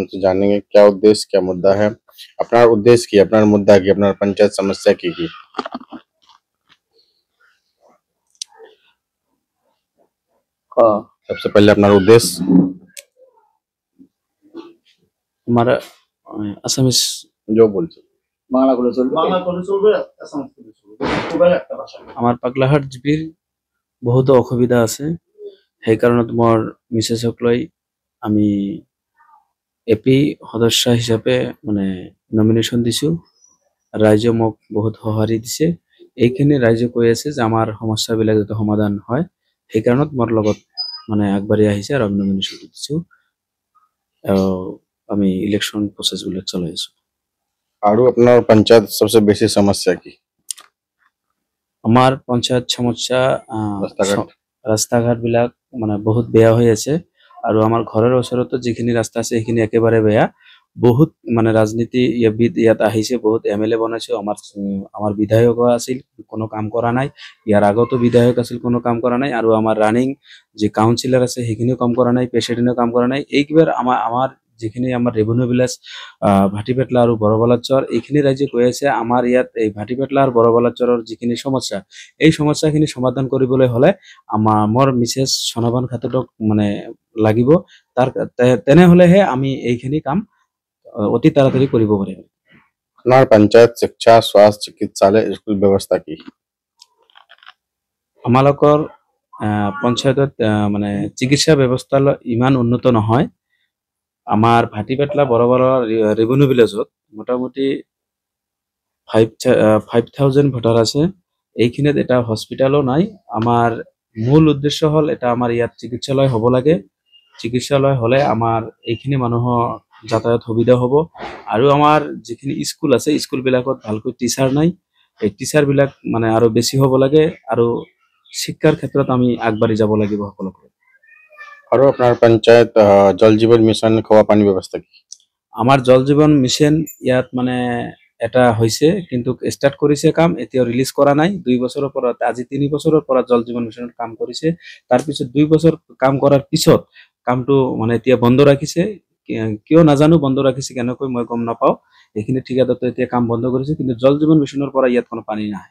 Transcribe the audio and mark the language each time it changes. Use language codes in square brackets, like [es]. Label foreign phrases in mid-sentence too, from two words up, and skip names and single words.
[hi] उनसे जानेंगे क्या उद्देश्य क्या मुद्दा है, अपना उद्देश्य की, अपना मुद्दा की, अपना पंचायत समस्या की। सबसे पहले अपना उद्देश्य। हमारा আসামিস जो बोल [bn] বাংলা করে চলবে আসামিস করে চলবে খুবই একটা ভাষা [as] আমার পাগলাহাট জিপির বহুত অসুবিধা আছে, সেই কাৰণত মোৰ মিছেছক লৈ আমি এপি সদস্য হিচাপে মানে নমিনেশ্যন দিছো। ৰাইজে মোক বহুত সঁহাৰি দিছে। এইখিনি ৰাইজে কৈ আছে যে আমাৰ সমস্যাবিলাক যাতে সমাধান হয়, সেই কাৰণত মোৰ লগত মানে আগবাঢ়ি আহিছে আৰু আমি নমিনেশ্যন দিছো। আমি ইলেকশ্যন প্ৰচেছবিলাক চলাই আছো। [hi] और अपना पंचायत सबसे बेसी समस्या की। [as] আমাৰ পঞ্চায়ত সমস্যা [hi] रास्ता-घाट। [as] ৰাস্তা-ঘাট বিলাক মানে বহুত বেয়া হৈ আছে আৰু আমাৰ ঘৰৰ ওচৰতো যিখিনি ৰাস্তা আছে সেইখিনি একেবাৰে বেয়া। বহুত মানে ৰাজনীতিবিদ ইয়াত আহিছে, বহুত এমএলএ বনাইছে। আমাৰ বিধায়ক আছিল, কোনো কাম কৰা নাই। ইয়াৰ আগতো বিধায়ক আছিল, কোনো কাম কৰা নাই। আৰু আমাৰ ৰানিং যি কাউন্সিলৰ আছে সেইখিনিও কাম কৰা নাই, প্ৰেচিডেণ্টেও কাম কৰা নাই। এইবাৰ আমাৰ যিখিনি আমাৰ [en] revenue village [as] ভাটিপেটলা আৰু বৰবালাচৰ, এইখিনি ৰাইজে কৈ আছে আমাৰ ইয়াত এই ভাটিপেটলা আৰু বৰবালাচৰৰ যিখিনি সমস্যা, এই সমস্যাখিনি সমাধান কৰিবলৈ হলে মোৰ মিছেছ সনাবান খাতুনক মানে লাগিব। তেনেহলেহে আমি এইখিনি কাম অতি তাড়াতাড়ি কৰিব পাৰিম। [hi] अपना पंचायत शिक्षा स्वास्थ्य चिकित्सालय स्कूल व्यवस्था की। [as] আমালোকৰ পঞ্চায়তত মানে চিকিৎসা ব্যৱস্থা ইমান উন্নত নহয়। আমাৰ ভাটিপেটলা বৰবালা [en] ৰেভিনিউ ভিলেজত [as] মোটামুটি 5,000 ভোটাৰ আছে। এইখিনিত এটা হস্পিটালো নাই। আমাৰ মূল উদ্দেশ্য হল এটা আমাৰ ইয়াত চিকিৎসালয় হ'ব লাগে। চিকিৎসালয় হলে আমাৰ এইখিনি মানুহৰ যাতায়াত সুবিধা হ'ব। আৰু আমাৰ যিখিনি স্কুল আছে স্কুলবিলাকত ভালকৈ টিচাৰ নাই। এই টিচাৰবিলাক মানে আৰু বেছি হ'ব লাগে আৰু শিক্ষাৰ ক্ষেত্ৰত আমি আগবাঢ়ি যাব লাগিব সকলোকে। [hi] और अपना पंचायत जल जीवन मिशन खवा पानी व्यवस्था की। [as] আমাৰ জল জীৱন মিছন ইয়াত মানে এটা হৈছে, কিন্তু ষ্টাৰ্ট কৰিছে কাম, এতিয়াও ৰিলিজ কৰা নাই। 2 বছৰৰ পৰা, আজি 3 বছৰৰ পৰা জল জীৱন মিছনত কাম কৰিছে। তাৰপিছত 2 বছৰ কাম কৰাৰ পিছত কামটো মানে এতিয়া বন্ধ ৰাখিছে। কিয় নাজানো বন্ধ ৰাখিছে, কেনেকৈ মই গম নাপাওঁ। এইখিনি ঠিকাদাৰটো এতিয়া কাম বন্ধ কৰিছে, কিন্তু জল জীৱন মিছনৰ পৰা ইয়াত কোনো পানী নাহে।